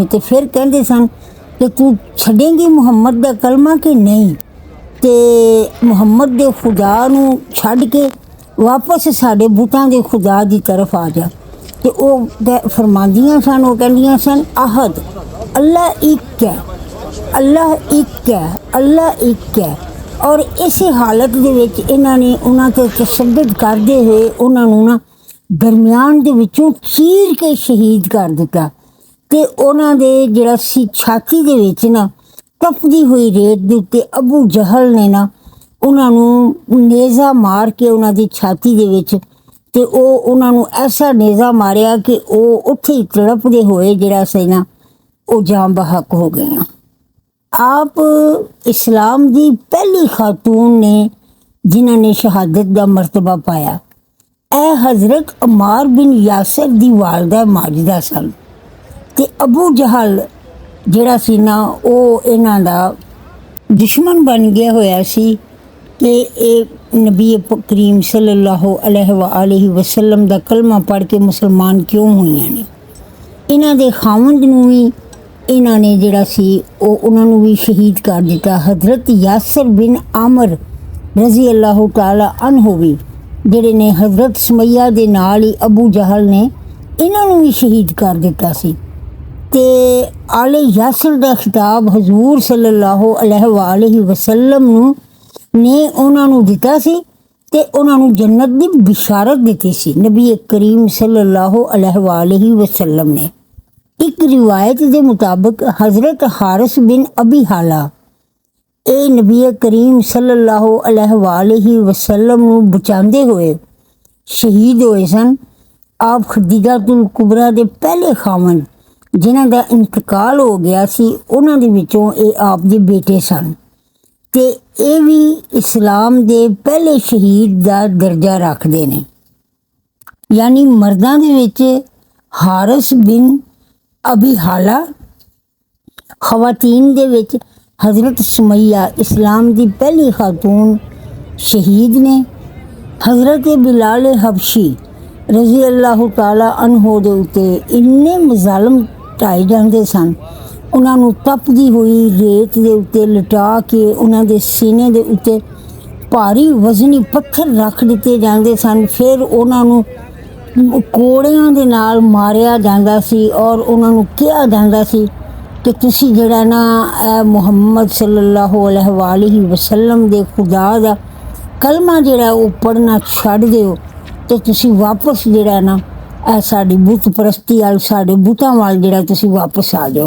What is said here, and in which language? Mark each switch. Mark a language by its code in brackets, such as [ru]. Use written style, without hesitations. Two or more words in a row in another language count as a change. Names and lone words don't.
[pa] ਅਤੇ ਫਿਰ ਕਹਿੰਦੇ ਸਨ ਕਿ ਤੂੰ ਛੱਡੇਂਗੀ ਮੁਹੰਮਦ ਦਾ ਕਲਮਾ ਕਿ ਨਹੀਂ, ਅਤੇ ਮੁਹੰਮਦ ਦੇ ਖੁਦਾ ਨੂੰ ਛੱਡ ਕੇ ਵਾਪਸ ਸਾਡੇ ਬੁੱਤਾਂ ਦੇ ਖੁਦਾ ਦੀ ਤਰਫ ਆ ਜਾ। ਅਤੇ ਉਹ ਫਰਮਾਉਂਦੀਆਂ ਸਨ, ਉਹ ਕਹਿੰਦੀਆਂ ਸਨ, ਅਹਦ, ਅੱਲਾ ਇੱਕ ਹੈ, [ur] اللہ ایک ہے، اللہ ایک ہے. [pa] ਔਰ ਇਸ ਹਾਲਤ ਦੇ ਵਿਚ ਇਨ੍ਹਾਂ ਨੇ ਉਨ੍ਹਾਂ ਤੇ ਤਸ਼ੱਦਦ ਕਰਦੇ ਹੋਏ ਉਨ੍ਹਾਂ ਨੂੰ ਨਾ ਦਰਮਿਆਨ ਦੇ ਵਿਚੋਂ ਚੀਰ ਕੇ ਸ਼ਹੀਦ ਕਰ ਦਿੱਤਾ ਤੇ ਉਨ੍ਹਾਂ ਦੇ ਜਿਹੜਾ ਸੀ ਛਾਤੀ ਦੇ ਵਿਚ ਨਾ ਤਪਦੀ ਹੋਈ ਰੇਤ ਦੇ ਉੱਤੇ ਅਬੂ ਜਹਲ ਨੇ ਨਾ ਉਨ੍ਹਾਂ ਨੂੰ ਨੇਜ਼ਾ ਮਾਰ ਕੇ ਉਨ੍ਹਾਂ ਦੀ ਛਾਤੀ ਦੇ ਵਿਚ ਤੇ ਉਹ ਉਹਨਾਂ ਨੂੰ ਐਸਾ ਨੇਜ਼ਾ ਮਾਰਿਆ ਕਿ ਉਹ ਉੱਥੇ ਹੀ ਤੜਪਦੇ ਹੋਏ ਜਿਹੜਾ ਸੀ ਨਾ ਉਹ ਜਾਂ ਬਹਕ ਹੋ ਗਈਆਂ। ਆਪ ਇਸਲਾਮ ਦੀ ਪਹਿਲੀ ਖ਼ਾਤੂਨ ਨੇ ਜਿਨ੍ਹਾਂ ਨੇ ਸ਼ਹਾਦਤ ਦਾ ਮਰਤਬਾ ਪਾਇਆ ਏ ਹਜ਼ਰਤ ਅੰਮਾਰ ਬਿਨ ਯਾਸਰ ਦੀ ਵਾਲਦਾ ਮਾਜਿਦਾ ਸਨ ਤੇ ਅਬੂ ਜਹਲ ਜਿਹੜਾ ਸੀ ਨਾ ਉਹ ਇਨ੍ਹਾਂ ਦਾ ਦੁਸ਼ਮਣ ਬਣ ਗਿਆ ਹੋਇਆ ਸੀ ਕਿ ਇਕ ਨਬੀ ਕਰੀਮ [ar] صلى الله عليه وسلم [pa] ਦਾ ਕਲਮਾ ਪੜ੍ਹ ਕੇ ਮੁਸਲਮਾਨ ਕਿਉਂ ਹੋਈਆਂ ਨੇ। ਇਨ੍ਹਾਂ ਦੇ ਖ਼ਾਵੰਦ ਨੂੰ ਭੀ ਇਨ੍ਹਾਂ ਨੇ ਜਿਹੜਾ ਸੀ ਉਨ੍ਹਾਂ ਨੂੰ ਭੀ ਸ਼ਹੀਦ ਕਰ ਦਿੱਤਾ। ਹਜ਼ਰਤ ਯਾਸਰ ਬਿਨ ਆਮਰ [ar] رضي الله تعالى عنه [pa] ਭੀ ਜਿਹੜੇ ਨੇ ਹਜ਼ਰਤ ਸੁਮੱਈਆ ਦੇ ਨਾਲ ਹੀ ਅਬੂ ਜਹਲ ਨੇ ਇਨ੍ਹਾਂ ਨੂੰ ਭੀ ਸ਼ਹੀਦ ਕਰ ਦਿੱਤਾ ਸੀ ਤੇ ਆਲੇ ਯਾਸਰ ਦਾ ਖ਼ਿਤਾਬ ਹਜ਼ੂਰ [ar] صلى الله عليه وسلم [pa] ਨੂੰ ਨੇ ਉਨ੍ਹਾਂ ਨੂੰ ਦਿੱਤਾ ਸੀ ਤੇ ਉਨ੍ਹਾਂ ਨੂੰ ਜੰਨਤ ਦੀ ਬਸ਼ਾਰਤ ਦਿੱਤੀ ਸੀ ਨਬੀ ਕਰੀਮ [ar] صلى الله عليه وسلم [pa] ਨੇ। [ur] ایک روایت کے مطابق [pa] ਹਜ਼ਰਤ ਹਾਰਿਸ ਬਿਨ ਅਬੀ ਹਾਲਾ ਏ ਨਬੀ ਕਰੀਮ [ar] صلى الله عليه وسلم [pa] ਨੂੰ ਬਚਾਂਦੇ ਹੋਏ ਸ਼ਹੀਦ ਹੋਏ ਸਨ। ਆਪ ਖ਼ਦੀਜਾਤੁਲ ਕੁਬਰਾ ਦੇ ਪਹਿਲੇ ਖ਼ਾਵੰਦ ਜਿਨ੍ਹਾਂ ਦਾ ਇੰਤਕਾਲ ਹੋ ਗਿਆ ਸੀ ਉਨ੍ਹਾਂ ਦੇ ਵਿਚੋਂ ਏ ਆਪ ਦੇ ਬੇਟੇ ਸਨ ਤੇ ਯੇ ਭੀ ਇਸਲਾਮ ਦੇ ਪਹਿਲੇ ਸ਼ਹੀਦ ਦਾ ਦਰਜਾ [ur] رکھتے ہیں. [pa] ਯਾਨੀ ਮਰਦਾਂ ਦੇ ਵਿਚ ਹਾਰਿਸ ਬਿਨ ਅਬੀ ਹਾਲਾ, ਖ਼ਵਾਤੀਨ ਦੇ ਵਿਚ ਹਜ਼ਰਤ ਸੁਮੱਈਆ ਇਸਲਾਮ ਦੀ ਪਹਿਲੀ ਖ਼ਾਤੂਨ ਸ਼ਹੀਦ ਨੇ। ਹਜ਼ਰਤ ਬਿਲਾਲ ਹਬਸ਼ੀ [ar] رضي الله تعالى عنه [pa] ਦੇ ਉੱਤੇ ਇੰਨੇ ਮਜ਼ਾਲਮ ਢਾਏ ਜਾਂਦੇ ਸਨ ਉਨ੍ਹੋਂਨੇ ਤਪਦੀ ਹੋਈ ਰੇਤ ਕੇ ਉੱਤੇ ਲਿਟਾ ਕੇ ਉਨ੍ਹੋਂਨੇ ਸੀਨੇ ਕੇ ਉੱਤੇ ਭਾਰੀ ਵਜ਼ਨੀ ਪੱਥਰ ਰੱਖ ਦਿੱਤੇ ਜਾਤੇ ਸਨ। ਫਿਰ ਉਨ੍ਹੋਂਨੇ ਕੋੜਿਆਂ ਦੇ ਨਾਲ ਮਾਰਿਆ ਜਾਤਾ ਸੀ ਔਰ ਉਨ੍ਹੋਂਨੇ ਕਹਾ ਜਾਤਾ ਸੀ ਕਿ ਤੁਸੀ ਜਿਹੜਾ ਨਾ ਮੁਹੰਮਦ [ar] صلى الله عليه وسلم [pa] ਦੇ ਖ਼ੁਦਾ ਦਾ ਕਲਮਾ ਜਿਹੜਾ ਵੋ ਪੜ੍ਹਨਾ ਛੱਡ ਦਿਓ ਤੇ ਤੁਸੀ ਵਾਪਸ ਜਿਹੜਾ ਨਾ ਸਾਡੀ ਬੁੱਤ ਪਰਸਤੀ ਵਾਲ ਸਾਡੇ ਬੁੱਤਾਂ ਵਾਲ ਜਿਹੜਾ ਤੁਸੀ ਵਾਪਸ ਆ ਜਾਓ।